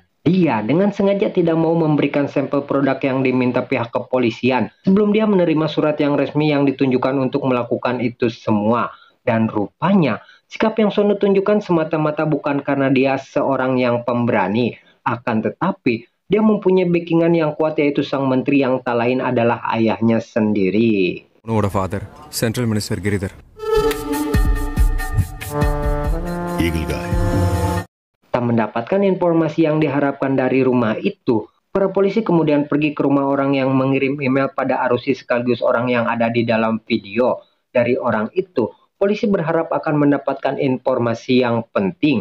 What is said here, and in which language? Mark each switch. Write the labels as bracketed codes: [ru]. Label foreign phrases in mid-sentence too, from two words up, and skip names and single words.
[id] Dia dengan sengaja tidak mau memberikan sampel produk yang diminta pihak kepolisian sebelum dia menerima surat yang resmi yang ditunjukkan untuk melakukan itu semua. Dan rupanya, sikap yang Sonu tunjukkan semata-mata bukan karena dia seorang yang pemberani. Akan tetapi, dia mempunyai backingan yang kuat yaitu sang menteri yang tak lain adalah ayahnya sendiri. [ta] உன்னோட [en] father central minister [ta] கிரிதர். [en] Eagle guy. [id] Tak mendapatkan informasi yang diharapkan dari rumah itu, para polisi kemudian pergi ke rumah orang yang mengirim email pada Arusi sekaligus orang yang ada di dalam video. Dari orang itu, polisi berharap akan mendapatkan informasi yang penting.